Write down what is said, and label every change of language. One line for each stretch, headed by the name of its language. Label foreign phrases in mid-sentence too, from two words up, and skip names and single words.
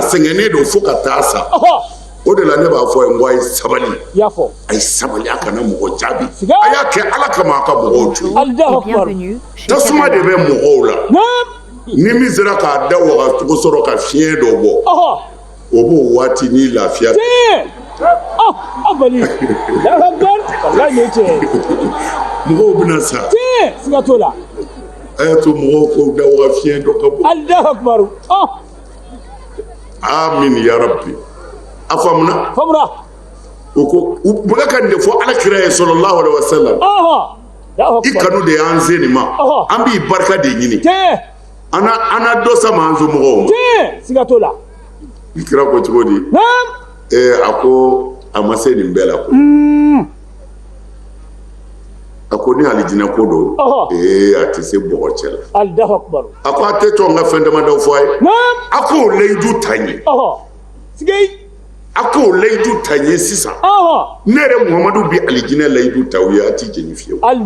Bambara: sɛgɛnnen don fo ka taa sa o de la ne b'a fɔ n ko a ye sabali a ye sabali a kana mɔgɔ jaabi a y'a kɛ ala kama a ka mɔgɔw to tasuma de bɛ mɔgɔw la ni min sera k'a da wagacogo sɔrɔ ka fiɲɛ dɔ bɔ o b'o waati ni lafiya mɔgɔw bɛna sa siga t'o la a y'a to mɔgɔw k'o da waga fiɲɛ dɔ ka bɔ
Arabic: آمين يا ربي
Bambara: a faamuna o ko u bɛ ka nin de fɔ alakira ye
Arabic: صلى الله عليه وسلم
Bambara: i kanu de y'an se nin ma an b'i barika de ɲini ana dɔ sama an somɔgɔw ma siga t'o la i kira ko cogo di a ko a ma se nin bɛɛ la ko a ko ni alijinɛ ko don a tɛ se bɔgɔ cɛ la a ko a tɛ to n ka fɛn damadɔ fɔ a ye a k'o layidu ta n ye a k'o layidu ta n ye sisan ne yɛrɛ muhamadu bɛ alijinɛ layidu ta u ye a tɛ jɛni fiyewu